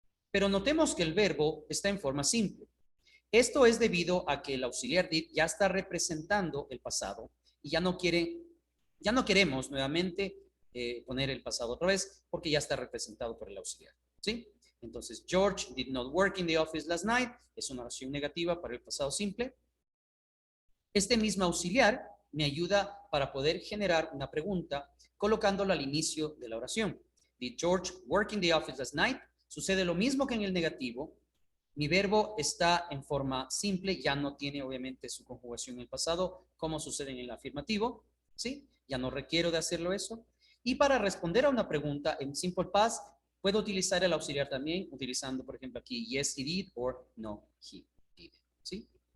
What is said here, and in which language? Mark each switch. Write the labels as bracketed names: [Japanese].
[Spanish] Pero notemos que el verbo está en forma simple. Esto es debido a que el auxiliar did ya está representando el pasado y ya no queremos nuevamente poner el pasado otra vez porque ya está representado por el auxiliar, ¿sí? Entonces, [English] George did not work in the office last night [Spanish] es una oración negativa para el pasado simple. Este mismo auxiliar me ayuda para poder generar una pregunta colocándola al inicio de la oración. [English] Did George work in the office last night? [Spanish] Sucede lo mismo que en el negativo. Mi verbo está en forma simple, ya no tiene obviamente su conjugación en el pasado, como sucede en el afirmativo, ¿sí? Ya no requiero de hacerlo eso. Y para responder a una pregunta en simple past, puedo utilizar el auxiliar también, utilizando, por ejemplo, aquí [English] yes, he did, or no, he did, [Spanish] ¿sí?